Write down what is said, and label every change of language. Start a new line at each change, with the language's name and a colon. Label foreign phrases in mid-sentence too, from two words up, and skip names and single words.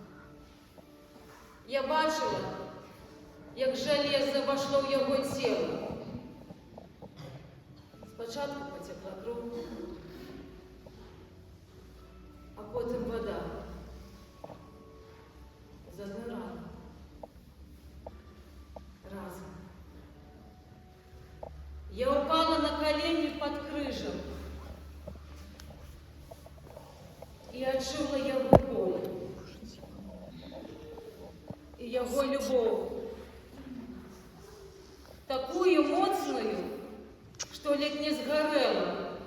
Belarusian: Я бачила, як жалеза вошло ў яго цела. Спачатку потекла кроў, а потым вода з адной раны. Разом.
Russian: Я упала на колени под крыжем и отчула его боль и его любовь, такую моцную, что ледь не сгорела.